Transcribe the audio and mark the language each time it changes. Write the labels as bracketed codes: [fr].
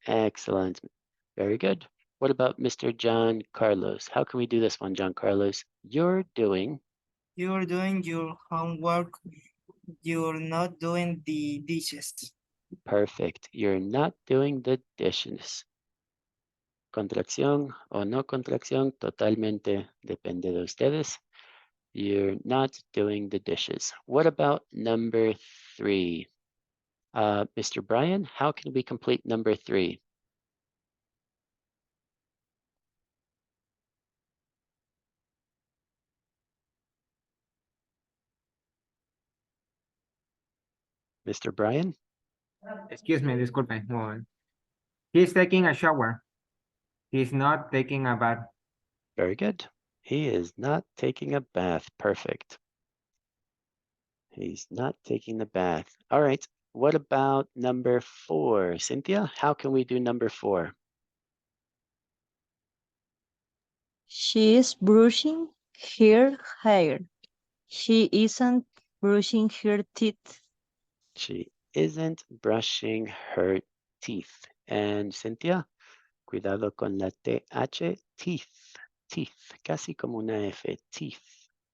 [en] Excellent. Very good. What about Mr. John Carlos? How can we do this one, John Carlos? You're doing. You're doing your homework. You're not doing the dishes. Perfect. You're not doing the dishes. [es] Contracción o no contracción, totalmente depende de ustedes. [en] You're not doing the dishes. What about number 3? Mr. Brian, how can we complete number 3? Mr. Brian? Excuse me, [es] disculpe. un momento. [en] He's taking a shower. He's not taking a bath. Very good. He is not taking a bath. Perfect. He's not taking the bath. All right. What about number 4? Cynthia, how can we do number 4? She is brushing her hair. She isn't brushing her teeth. She isn't brushing her teeth. [es] And Cynthia, cuidado con la TH, teeth, teeth, casi como una F, teeth.